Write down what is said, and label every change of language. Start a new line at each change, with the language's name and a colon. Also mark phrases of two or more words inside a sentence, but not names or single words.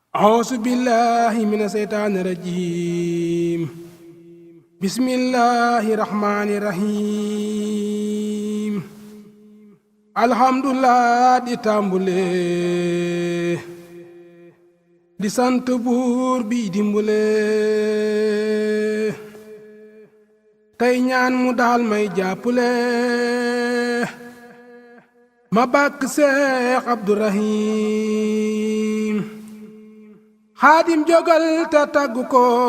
Arabic: أعوذ بالله من الشيطان الرجيم بسم الله الرحمن الرحيم الحمد لله
Wolof: di tàmbule di sant buur bi dimbule tey ñaan mu daal may jàppale ma bàkk Seex Abdurahim xaadim jógal te taggu ko